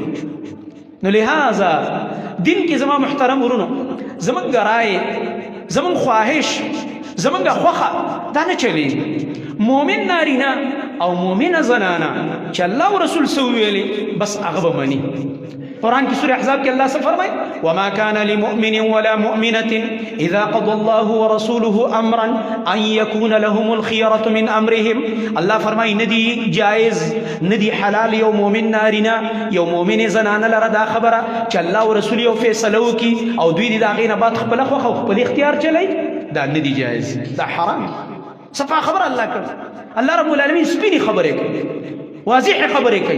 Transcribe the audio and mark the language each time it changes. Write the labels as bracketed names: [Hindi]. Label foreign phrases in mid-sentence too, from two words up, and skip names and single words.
[Pashto] نو لہذا دین کې زما محترم ورونو، زمونږ رای، زمونږ خواهش، زمونږ خوښه دا نه چلېږي. مؤمن نارینه او مؤمنه زنانه چې الله او رسول څه وویلې بس هغه به مني. [Urdu] قرآن کی سورہ احزاب کے اللہ سے فرمائے [Arabic] وما كان لمؤمن ولا مؤمنة اذا قضى الله ورسوله امرا ان يكون لهم الخيرة من امرهم. [Pashto] اللہ فرمائے ندی جائز ندی حلال یو مؤمن نارینا یو مؤمن زنانه لره دا خبره چې الله او رسول یو فیصله وکړي او دوی دې د هغې نه بعد خپله خوښه او خپل اختیار چلی، دا ندی جائز، دا حرام. صفا خبره الله کړ، الله رب العالمین سپینې خبرې کوي، واضح خبرې کوي.